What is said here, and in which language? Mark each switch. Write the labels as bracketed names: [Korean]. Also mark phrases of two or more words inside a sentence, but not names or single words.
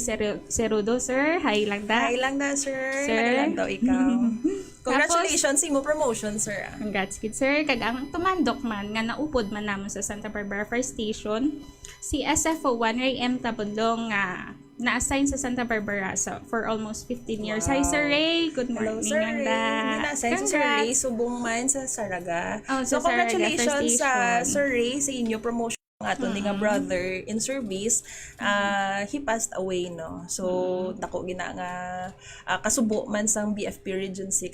[Hiligaynon] Cerudo, sir. Hi lang da. Hi lang da, sir. Sir. Hi lang daw ikaw. Congratulations sa imo promotion, sir. Congrats kid, sir. Kag ang tumandok man nga naupod man namon sa Santa Barbara Fire Station, si SFO1 Ray M. Tabundong nga na-assign sa Santa Barbara for almost 15 years. Hi, Sir Ray. [English] Good morning. [Hiligaynon] Hello, Sir Ray. Na-assign si Sir Ray subong man sa Saraga. So, congratulations sa Sir Ray sa inyo promotion ng aton nga [English] brother in service. He passed away, no? [Hiligaynon] So, dako gina nga kasubo man sang BFP Region 6.